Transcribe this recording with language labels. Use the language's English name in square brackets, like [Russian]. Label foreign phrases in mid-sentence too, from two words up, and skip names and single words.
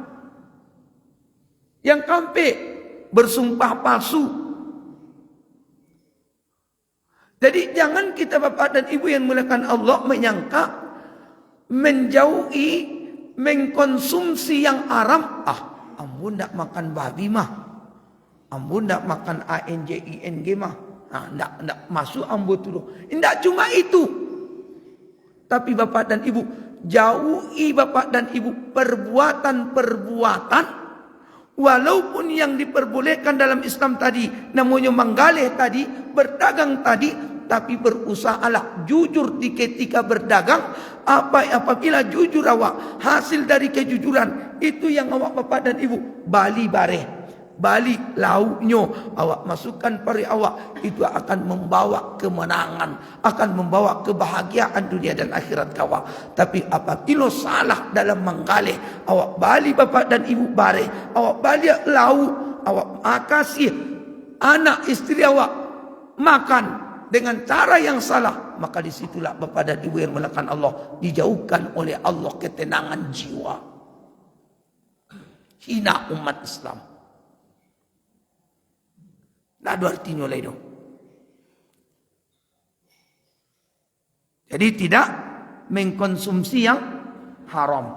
[Indonesian] Yang keempat bersumpah palsu. Jadi jangan kita Bapak dan Ibu yang dimuliakan Allah menyangka menjauhi mengkonsumsi yang haram. [Minangkabau] Ambo ndak makan babi mah. Ambo ndak makan ANJING mah. Ndak masuk ambo tu. Ndak cuma itu. [Indonesian] Tapi Bapak dan Ibu, jauhi Bapak dan Ibu perbuatan-perbuatan walaupun yang diperbolehkan dalam Islam tadi, namanya menggalih tadi, berdagang tadi, tapi berusahalah jujur di ketika berdagang. Apabila jujur awak, hasil dari kejujuran itu yang awak Bapak dan Ibu [Minangkabau] bali bareh, bali lauknya [Indonesian] awak masukkan pari awak, itu akan membawa kemenangan, akan membawa kebahagiaan dunia dan akhirat awak. Tapi apabila salah dalam menggalih, awak bali Bapak dan Ibu bareh, [Minangkabau] awak bali lauk, [Indonesian] awak kasih anak istri awak makan dengan cara yang salah, maka disitulah Bapak dan Ibu yang dimuliakan Allah, dijauhkan oleh Allah ketenangan jiwa. Hina umat Islam. Tidak ada artinya lain. Jadi tidak mengkonsumsi yang haram.